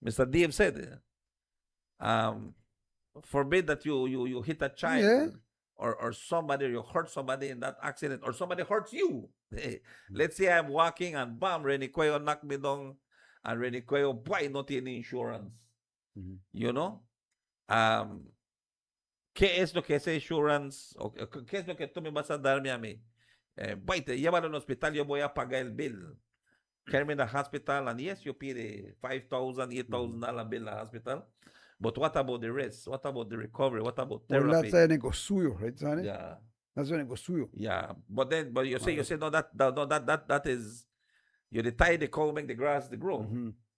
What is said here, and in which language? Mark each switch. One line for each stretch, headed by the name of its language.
English: Dave said, forbid that you hit a child Yeah. or somebody, you hurt somebody in that accident, or somebody hurts you. Let's say I'm walking and bam, Rene Cuello knocked me down, and Rene Cuello, boy, not any insurance. You know?
Spanish: ¿Qué es lo que es insurance? ¿Qué es lo que tú me vas a darme a mí? Boy, te llévalo al hospital, yo voy a pagar el bill.
English: Carry me to the hospital, and yes, you pay the $5,000, $8,000 bill in the hospital. But what about the rest? What about the recovery? What about therapy? Well, that's a negocio, right, Sonny? Yeah. That's a negocio. Yeah. But you say no, that is, you tie the cow, make the grass the grow.